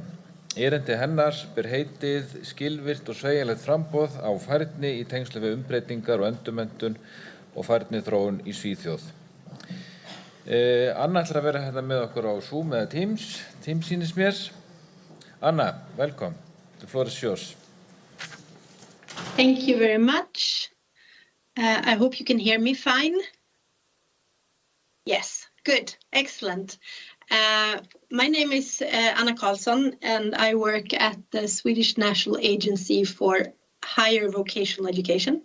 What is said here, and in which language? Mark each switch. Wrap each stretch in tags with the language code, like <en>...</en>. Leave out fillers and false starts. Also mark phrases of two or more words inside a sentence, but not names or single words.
<is>Erindi hennar ber heitið skilvirkt og sveigjanlegt framboð á færni í tengslum við umbreytingar og endurmenntun og færniþróun í Svíþjóð. Anna ætlar að vera hérna með okkur á Zoom eða Teams sýnist mér. Anna,</is> <en>welcome. The floor is yours. Thank you very much. I hope you can hear me fine. Yes, good, excellent. My name is Anna Kahlson, and I work at the Swedish National Agency for Higher Vocational Education.</en>